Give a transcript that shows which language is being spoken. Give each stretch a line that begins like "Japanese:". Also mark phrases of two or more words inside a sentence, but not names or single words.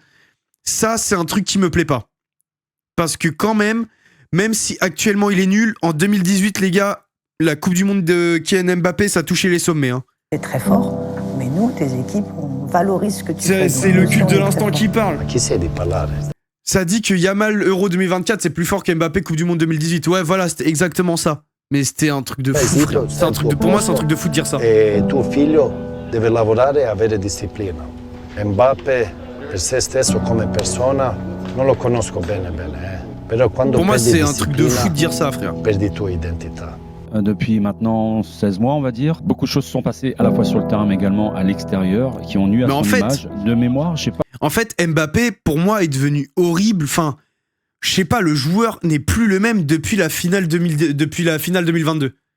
French: Ça, c'est un truc qui me plaît pas. Parce que quand même si actuellement il est nul, en 2018, les gars, la Coupe du Monde de Kylian Mbappé, ça a touché les sommets. Hein. t'es très fort, mais nous, tes équipes, on valorise ce que tu fais. C'est le culte de l'instant qui parle.
Italian: Chi sei di parlare?
French: Ça dit que Yamal Euro 2024, c'est plus fort qu'Mbappé Coupe du Monde 2018. Ouais, voilà, c'était exactement ça. Mais c'était un truc de fou, frère. C'est un truc de, pour moi, c'est un truc de fou de dire ça.
Italian: E tuo figlio deve lavorare e avere disciplina. Mbappé, per se stesso come persona, non lo conosco bene, Però quando
French: pour moi, c'est un truc de
Italian: disciplina,
French: fou de dire ça, frère.
Italian: perdi tua identità.
French: Depuis maintenant 16 mois, on va dire. Beaucoup de choses se sont passées à la fois sur le terrain, mais également à l'extérieur, qui ont nuit à son image. De mémoire, je sais pas. En fait, Mbappé, pour moi, est devenu horrible. Enfin, je sais pas, le joueur n'est plus le même depuis la finale 2022.